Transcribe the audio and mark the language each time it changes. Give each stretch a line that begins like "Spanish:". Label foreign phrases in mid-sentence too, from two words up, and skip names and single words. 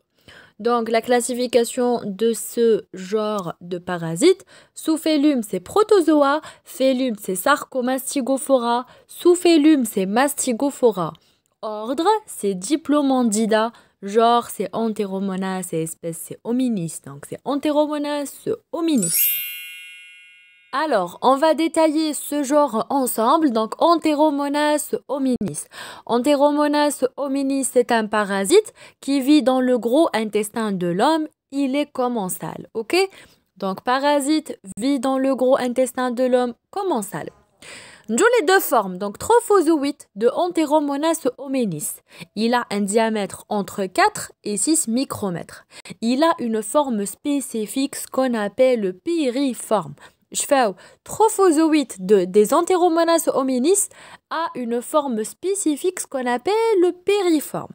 French: Donc, la classification de ce genre de parasites, sous-phylum, c'est Protozoa, phylum, c'est Sarcomastigophora, sous-phylum, c'est Mastigophora. ordre, c'est Diplomandida. Genre, c'est Enteromonas et espèce, c'est Hominis. Donc, c'est Enteromonas hominis. Alors, on va détailler ce genre ensemble. Donc, Enteromonas hominis. Enteromonas hominis, c'est un parasite qui vit dans le gros intestin de l'homme. Il est commensal, ok? Donc, parasite vit dans le gros intestin de l'homme commensal. Nous les deux formes, donc trophozoïde de Enteromonas hominis. Il a un diamètre entre 4 et 6 micromètres. Il a une forme spécifique, ce qu'on appelle le piriforme. Je fais trophozoïde des Enteromonas hominis a une forme spécifique, ce qu'on appelle le piriforme.